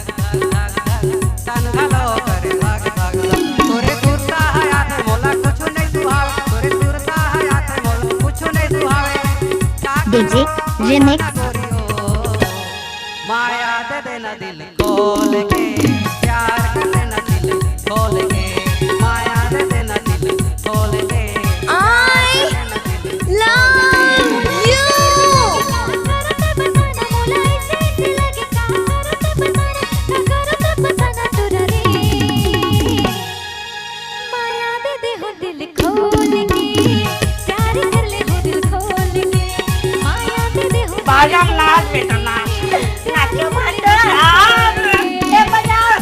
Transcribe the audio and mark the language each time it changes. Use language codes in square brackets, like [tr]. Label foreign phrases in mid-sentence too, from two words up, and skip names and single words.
[hne] संगलो करे धक धक धक तोरे सुरता है याद मोला कुछ नहीं सुहावे तोरे सुरता है याद मोला कुछ नहीं सुहावे [en] DJ remix. [hne] माया दे देना दिल खोल के प्यार कर देना दिल खोल के माया दे देना दिल खोल के [en] I love you [hne] माया दे दे हो दिल खोल के प्यार कर ले हो दिल खोल के माया दे दे हो बाजा नाच बेटा नाच नाचो भांडो ए बजा